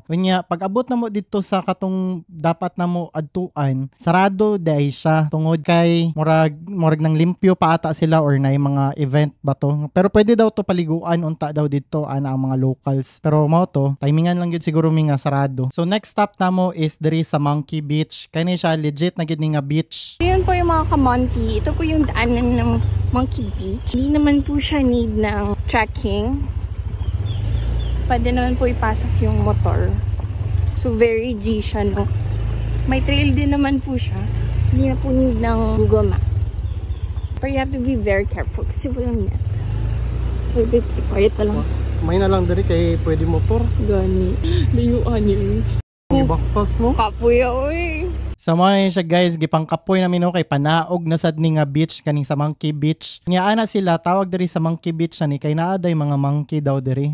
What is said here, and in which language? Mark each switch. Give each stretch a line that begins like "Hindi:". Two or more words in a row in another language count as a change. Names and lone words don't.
Cebuano: Unya pag abot na mo dito sa katong dapat na mo adtuan, sarado dai siya tungod kay murag nang limpyo pa ata sila or na mga event ba to. Pero pwede daw to paliguan unta daw dito ana ang mga locals. Pero mao to, timingan lang gyud siguro mi nga sarado. So
English: next stop
Cebuano: namo is diri sa Monkey Beach. Kani siya legit na gyud ni nga beach.
Filipino: Yun po yung mga ka-monkey. Ito po yung daanan ng Monkey Beach. Hindi naman po siya need ng trekking. Pwede naman po ipasok yung motor. So
English: very G
Filipino: siya, no? May trail din naman po siya. Hindi na po need ng Google Map.
English: But you have to be very careful
Filipino: kasi walang net. So, quiet na lang.
Cebuano: May na lang diri kay pwede motor. Gani. Layuan yun. Ibaktas mo. Kapuya, oy. So mo na siya guys, gipangkapoy namin kay panaog na sad ni nga beach kaning sa Monkey Beach. Nya ana sila tawag diri sa Monkey Beach ni kay naaday mga monkey daw diri.